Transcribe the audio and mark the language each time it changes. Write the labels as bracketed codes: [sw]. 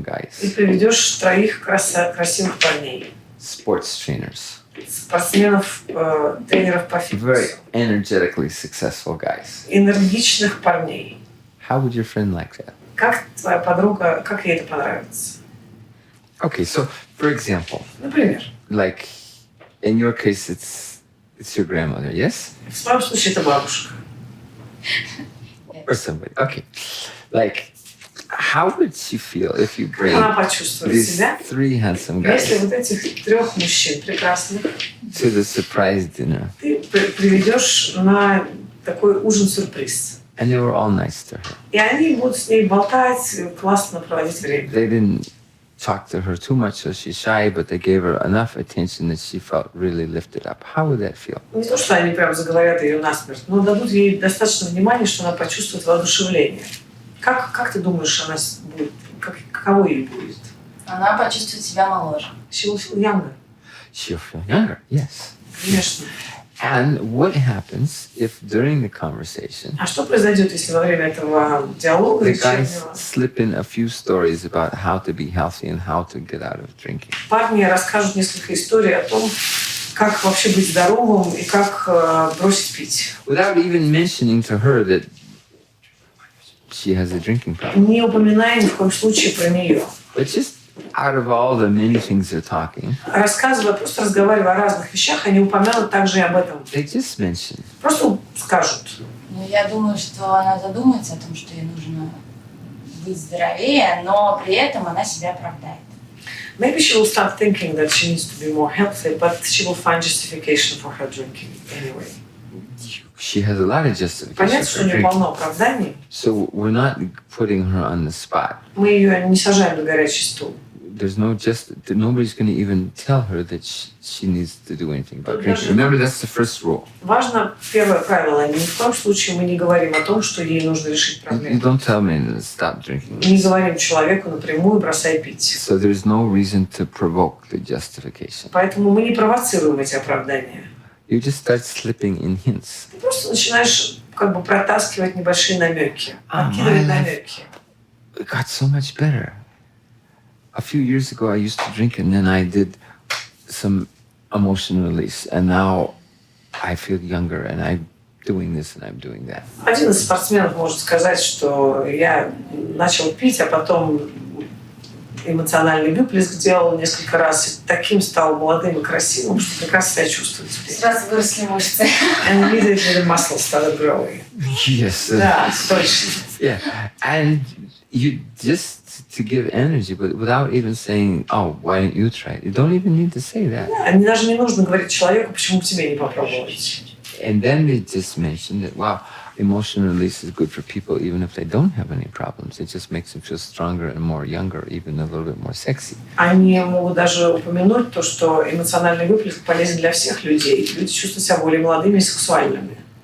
[ru] и [en] guys, [ru] приведешь 3 красивых парней, [en] sports trainers, [ru] спортсменов, тренеров по [en] very [ru] фитнесу, [en] energetically successful guys? [ru] энергичных парней? [en] How would your friend like that? [ru] Как твоя подруга, как ей это понравится? [en] Okay, so for example, [ru] Например, [en] like in your case, it's your grandmother, yes, [ru] в своем случае это бабушка. [en] or somebody. Okay, like how would she feel if you [ru] Как [en] bring [ru] она почувствует [en] these [ru] себя, [en] 3 handsome [ru] если [en] guys [ru] вот этих 3 мужчин прекрасных [en] to the surprise dinner, [ru] ты приведешь на такой ужин-сюрприз? [en] and they were all nice to her? [ru] И они будут с ней болтать, классно проводить время. [en] They didn't talk to her too much, so she's shy, but they gave her enough attention that she felt really lifted up. How would that feel? [ru] Не то, что они прям заговорят ее насмерть, но дадут ей достаточно внимания, что она почувствует воодушевление. Как ты думаешь, она будет, каково ей будет? Она почувствует себя моложе. [en] She will feel younger. She'll feel younger, yes. [ru] Конечно. [en] And what happens if during the conversation [ru] А что произойдет, если во время этого диалога [en] the guys [ru] вечернего [en] slip in a few stories about how to be healthy and how to get out of drinking? [ru] парни расскажут несколько историй о том, как вообще быть здоровым и как бросить пить? [en] Without even mentioning to her that she has a drinking problem. [ru] Не упоминая ни в коем случае про нее. [en] But just out of all the many things they're talking, [ru] Рассказывая, просто разговаривая о разных вещах, они упомянут также и об этом. [en] they just mention [ru] Просто скажут. Ну, я думаю, что она задумается о том, что ей нужно быть здоровее, но при этом она себя оправдает. [en] Maybe she will start thinking that she needs to be more healthy, but she will find justification for her drinking anyway. she has a lot of justification [ru] Понятно, что [en] for [ru] у нее [en] drinking. [ru] полно оправданий. [en] So we're not putting her on the spot. [ru] Мы ее не сажаем на горячий стул. [en] There's nobody's going to even tell her that she needs to do anything about drinking. Remember, that's the first rule. [ru] Важно первое правило. Ни в коем случае мы не говорим о том, что ей нужно решить [en] You [ru] проблему. [en] don't tell me to stop drinking. [ru] Не говорим человеку напрямую «бросай пить». [en] So there's no reason to provoke the justification. [ru] Поэтому мы не провоцируем эти оправдания. [en] You just start slipping in hints. [ru] Ты просто начинаешь как бы протаскивать небольшие намеки, подкидывать намеки. [en] It got so much better. A few years ago, I used to drink, and then I did some emotion release, and now I feel younger, and I'm doing this and I'm doing that. [ru] Один из спортсменов может сказать, что я начал пить, а потом эмоциональный выплеск делал несколько раз, и таким стал молодым и красивым, что прекрасно себя чувствую теперь. Сразу выросли мышцы. [en] And immediately the muscles started growing. Yes. [ru] Да, точно. [en] Yeah, and you just to give energy, but without even saying, "Oh, why don't you try it?" You don't even need to say that. Даже не нужно говорить человеку, почему бы тебе не попробовать. And then they just mentioned that, wow, emotional release is good for people even if they don't have any problems. It just makes them feel stronger and more younger, even a little bit more sexy. [ru] Они могут даже упомянуть то, что эмоциональный выплеск полезен для всех людей. Люди чувствуют себя более молодыми и сексуальными.